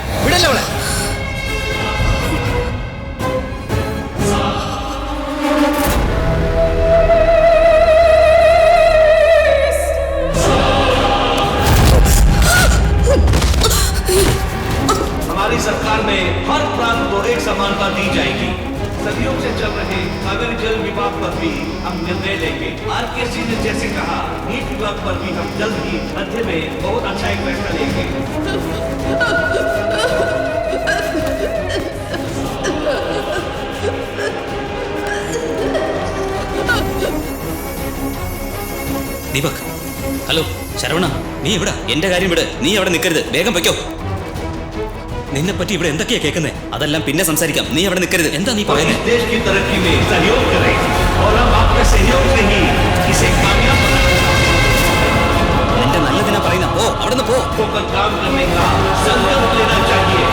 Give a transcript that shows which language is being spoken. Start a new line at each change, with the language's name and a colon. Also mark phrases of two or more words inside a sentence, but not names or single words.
Malayalam: വിടല്ലേ അവളെ.
Hindi: हमारी सरकार में हर प्रांत को एक समानता दी जाएगी. सदियों से चल रहे सागर जल विभाग पर भी हम निर्णय लेंगे. RKC ने जैसे कहा, नीट विभाग पर भी हम जल्द ही मध्य में बहुत अच्छा एक फैसला लेंगे.
Malayalam: ദീപക്, ഹലോ. ശരവണ, നീ ഇവിടെ? എന്റെ കാര്യം വിട്, നീ അവിടെ നിൽക്കരുത്, വേഗം വയ്ക്കോ. നിന്നെ പറ്റി ഇവിടെ എന്തൊക്കെയാ കേൾക്കുന്നേ? അതെല്ലാം പിന്നെ സംസാരിക്കാം, നീ അവിടെ നിൽക്കരുത്. എന്താ നീ പറയുന്നത്?
Hindi: देश की तरक्की में सहयोग करें और हम आपके सहयोग से ही इसे कामयाब
Malayalam: എന്റെ നല്ലതിനാ പറയുന്ന. പോ, അവിടെ നിന്ന് പോ.
Hindi: होकर काम करने का संकल्प लेना चाहिए.